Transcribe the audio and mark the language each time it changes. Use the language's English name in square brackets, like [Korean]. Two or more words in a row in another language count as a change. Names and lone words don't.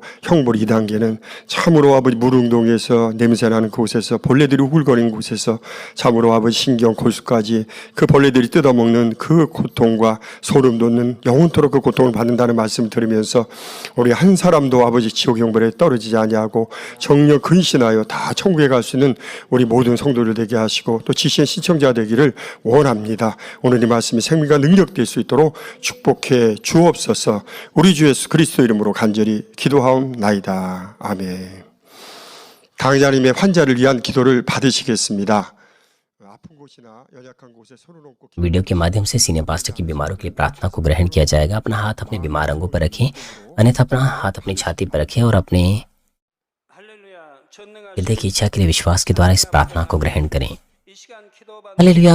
[Korean] 형벌 2단계는 참으로 아버지 무릉동에서 냄새나는 그곳에서 벌레들이 우글거리는 곳에서 참으로 아버지 신경 골수까지 그 벌레들이 뜯어먹는 그 고통과 소름 돋는 영원토록 그 고통을 받는다는 말씀을 들으면서 우리 한 사람도 아버지 지옥 형벌에 떨어지지 아니하고 정령 근신하여 다 천국에 갈 수 있는 우리 모든 성도들 되게 하시고 또 지신 시청자 되기를 원합니다. 오늘 이 말씀이 생명과 능력될 수 있도록 축복해 주옵소서. 우리 주 예수 그리스도 이름으로 간절히 기도하옵나이다. 아멘. 강의자님의 환자를 위한 기도를 받으시겠습니다. [Hindi] वीडियो के माध्यम से सीनियर पास्टर की बीमारों के लिए प्रार्थना को ग्रहण किया जाएगा। अपना हाथ अपने बीमार अंगों पर रखें, अन्यथा अपना हाथ अपनी छाती पर रखें और अपने हृदय की इच्छा के लिए विश्वास के द्वारा इस प्रार्थना को ग्रहण करें। हालेलुया।